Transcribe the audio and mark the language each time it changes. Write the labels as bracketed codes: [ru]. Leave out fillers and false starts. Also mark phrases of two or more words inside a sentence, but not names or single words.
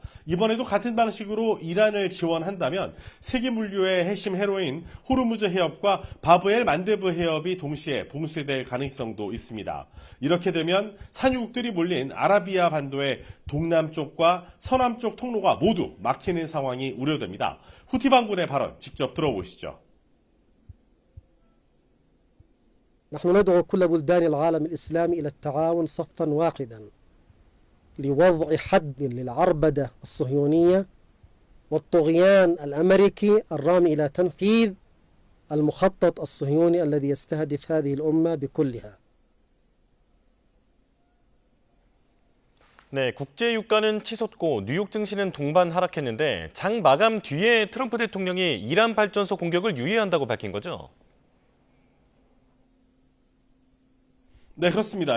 [ko] 이번에도 같은 방식으로 이란을 지원한다면 세계 물류의 핵심 해로인 호르무즈 해협과 바브엘 만데브 해협이 동시에 봉쇄될 가능성도 있습니다. 이렇게 되면 산유국들이 몰린 아라비아 반도의 동남쪽과 서남쪽 통로가 모두 막히는 상황이 우려됩니다. 후티 반군의 발언 직접 들어보시죠. [ar] نحن ندعو كل بلدان العالم الإسلامي إلى التعاون صفا واحدا لوضع حد للعربدة الصهيونية والطغيان الأمريكي الرامي إلى تنفيذ المخطط الصهيوني الذي يستهدف هذه الأمة بكلها. [ko] 네, 국제 유가는 치솟고 뉴욕 증시는 동반 하락했는데 장 마감 뒤에 트럼프 대통령이 이란 발전소 공격을 유예한다고 밝힌 거죠? 네, 그렇습니다.